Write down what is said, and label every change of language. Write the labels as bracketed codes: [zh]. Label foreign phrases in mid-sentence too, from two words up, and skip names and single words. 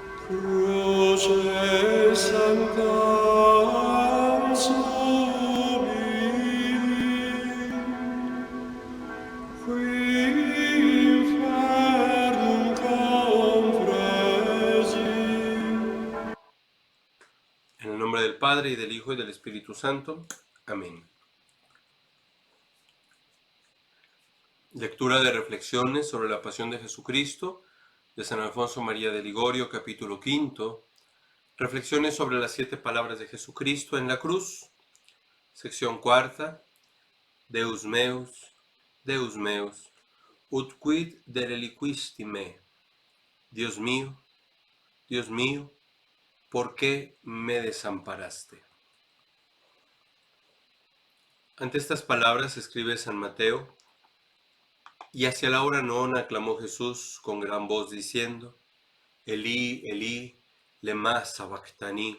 [la] Croce sancta subi, qui infernum compresi. [es] En el nombre del Padre, y del Hijo, y del Espíritu Santo. Amén. Lectura de reflexiones sobre la pasión de Jesucristo, de San Alfonso María de Ligorio, capítulo 5. Reflexiones sobre las 7 palabras de Jesucristo en la cruz. Sección 4. [la] Deus meus, ut quid de reliquisti me. [es] Dios mío, ¿por qué me desamparaste? Ante estas palabras escribe San Mateo: y hacia la hora nona clamó Jesús con gran voz diciendo: [arc] Elí, Elí, lema sabactani.